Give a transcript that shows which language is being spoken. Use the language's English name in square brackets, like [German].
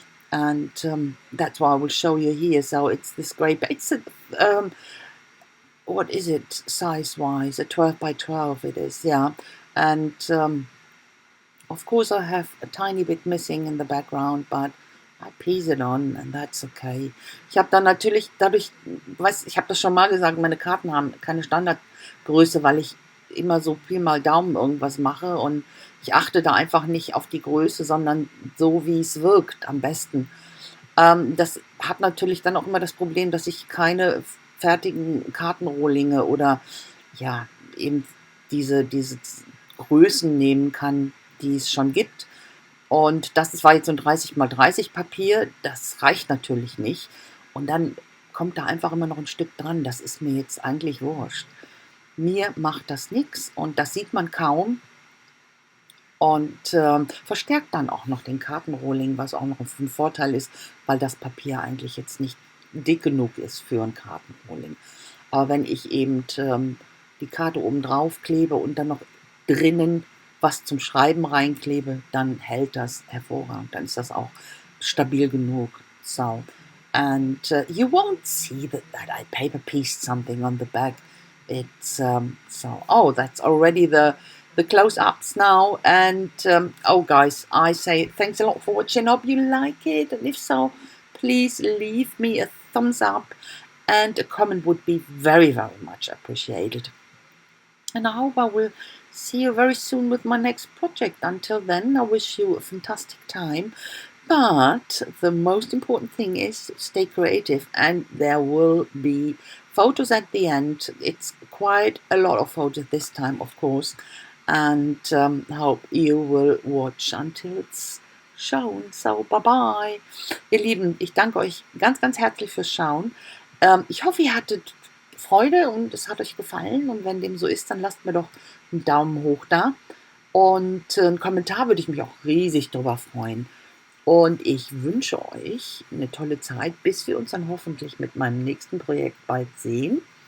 [English] And that's why I will show you here. So it's this great. It's a what is it size-wise? A 12 by 12 it is, yeah. And of course I have a tiny bit missing in the background, but I piece it on and that's okay. [German] Ich habe dann natürlich dadurch, ich habe das schon mal gesagt, meine Karten haben keine Standardgröße, weil ich immer so Pi mal Daumen irgendwas mache und ich achte da einfach nicht auf die Größe, sondern so, wie es wirkt, am besten. Das hat natürlich dann auch immer das Problem, dass ich keine fertigen Kartenrohlinge oder ja, eben diese Größen nehmen kann, die es schon gibt. Und das war jetzt so ein 30 mal 30 Papier, das reicht natürlich nicht. Und dann kommt da einfach immer noch ein Stück dran. Das ist mir jetzt eigentlich wurscht. Mir macht das nichts und das sieht man kaum. Und verstärkt dann auch noch den Kartenrohling, was auch noch ein Vorteil ist, weil das Papier eigentlich jetzt nicht dick genug ist für ein Kartenrohling. Aber wenn ich eben die Karte oben drauf klebe und dann noch drinnen was zum Schreiben reinklebe, dann hält das hervorragend. Dann ist das auch stabil genug. [English] So, and you won't see that I paper pieced something on the back. It's so. Oh, that's already the close-ups now. And oh, guys, I say thanks a lot for watching. Hope you like it, and if so, please leave me a thumbs up, and a comment would be very, very much appreciated. And I hope I will see you very soon with my next project. Until then, I wish you a fantastic time. But the most important thing is stay creative, and there will be photos at the end. It's quite a lot of photos this time, of course, and hope you will watch until it's shown. So, bye-bye. [German] Ihr Lieben, ich danke euch ganz, ganz herzlich fürs Schauen. Ich hoffe, ihr hattet Freude und es hat euch gefallen, und wenn dem so ist, dann lasst mir doch einen Daumen hoch da und einen Kommentar würde ich mich auch riesig drüber freuen. Und ich wünsche euch eine tolle Zeit, bis wir uns dann hoffentlich mit meinem nächsten Projekt bald sehen.